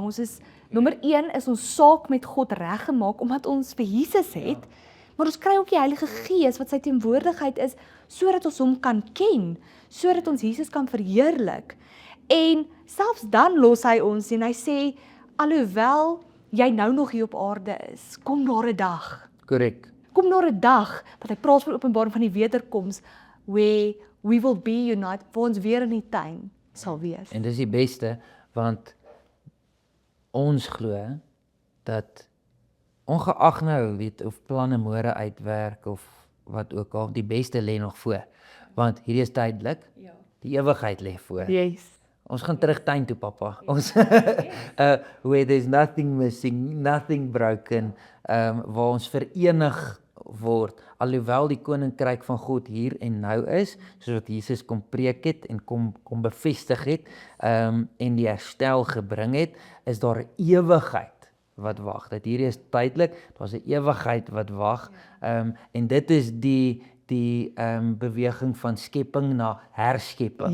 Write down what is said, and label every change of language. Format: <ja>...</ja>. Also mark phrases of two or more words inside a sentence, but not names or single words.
<af>Ons is nommer 1 is ons saak met God reggemaak omdat ons vir Jesus het, maar ons kry ook die Heilige Gees wat sy teenwoordigheid is sodat ons hom kan ken, sodat ons Jesus kan verheerlik. En selfs dan los hy ons en hy sê, alhoewel jy nou nog hier op aarde is, kom daar 'n dag. Korrek. Kom daar 'n dag wat hy praat van openbaring van die wederkoms,</af> <en>where we will be united,</en> <af>waar ons weer in die tuin sal wees. En dis die beste, want ons glo dat ongeag nou weet of planne môre uitwerk of wat ook al, die beste lê nog voor. Want hierdie is tydelik. Ja. Die ewigheid lê voor. Yes. Ons gaan terug tuin toe, pappa. Ons</af> <en>where there's nothing missing, nothing broken,</en> <af>waar ons verenig word, alhoewel die koninkryk van God hier en nou is, soos wat Jesus kom preek het en kom bevestig het, en die herstel gebring het, is daar 'n ewigheid wat wag. Dat hierdie is tydelik, daar's 'n ewigheid wat wag, en dit is die beweging van skepping na herskepping.</af>